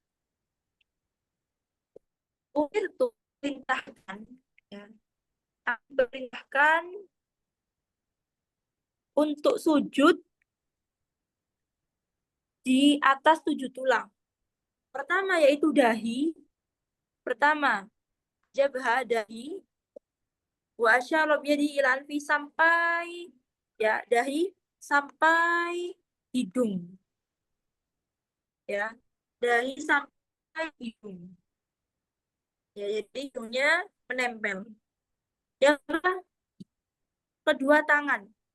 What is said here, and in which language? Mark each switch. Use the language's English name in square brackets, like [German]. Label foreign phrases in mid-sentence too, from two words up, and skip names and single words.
[Indonesian] Umirtu, perintahkan, ya. Perintahkan untuk sujud di atas 7 tulang. Pertama yaitu dahi. Jabha, dahi. [Arabic] وأشار بيده إلى أنفه, [Indonesian] sampai, ya, dahi sampai hidung. Ya, dahi sampai hidung. Ya, jadi hidungnya menempel. Yang kedua tangan.